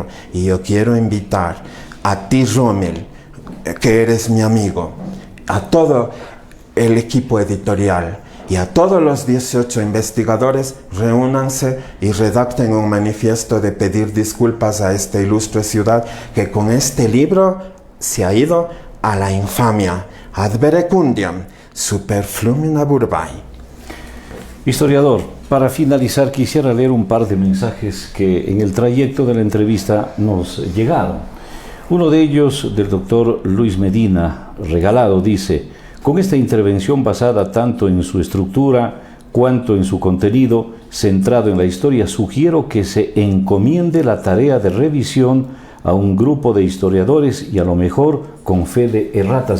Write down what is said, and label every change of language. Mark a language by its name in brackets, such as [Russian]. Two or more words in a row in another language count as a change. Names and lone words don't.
[Spanish] Y yo quiero invitar a ti, Rommel, que eres mi amigo, a todo el equipo editorial y a todos los 18 investigadores: reúnanse y redacten un manifiesto de pedir disculpas a esta ilustre ciudad que con este libro se ha ido a la infamia. [Latin] Ad verecundiam, superflumina burbae. [Spanish] Historiador, Para finalizar, quisiera leer un par de mensajes que en el trayecto de la entrevista nos llegaron. Uno de ellos, del doctor Luis Medina, regalado, dice: con esta intervención basada tanto en su estructura cuanto en su contenido, centrado en la historia, sugiero que se encomiende la tarea de revisión a un grupo de historiadores y a lo mejor con fe de erratas.